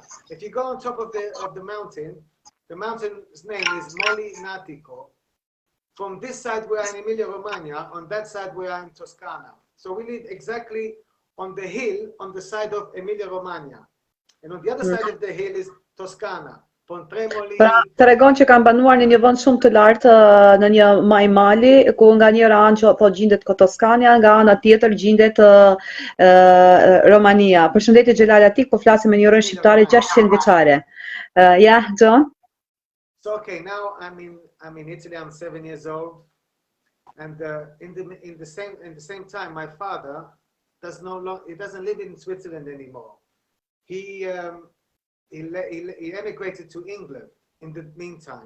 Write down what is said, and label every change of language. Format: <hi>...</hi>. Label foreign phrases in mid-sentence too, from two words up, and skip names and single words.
<en>If you go on top of the mountain, the mountain's name is Molinatico. From this side we are in Emilia-Romagna, on that side we are in Toscana. So we live exactly on the hill, on the side of Emilia-Romagna. And on the other side of the hill is Toscana.</en> <sq>Pra, tregon që kanë banuar në një vend shumë të lartë, në një majmali, ku nga njëra anë që po gjendet Toskania, nga ana tjetër gjendet Romania. Përshëndetje Xhelalatik, po flasim me një orën shqiptare 600 vjeçare.</sq> <en>Yeah, John? So okay, now I'm in Italy. I'm 7 years old, and in the same time, my father doesn't live in Switzerland anymore. He emigrated to England in the meantime.</en>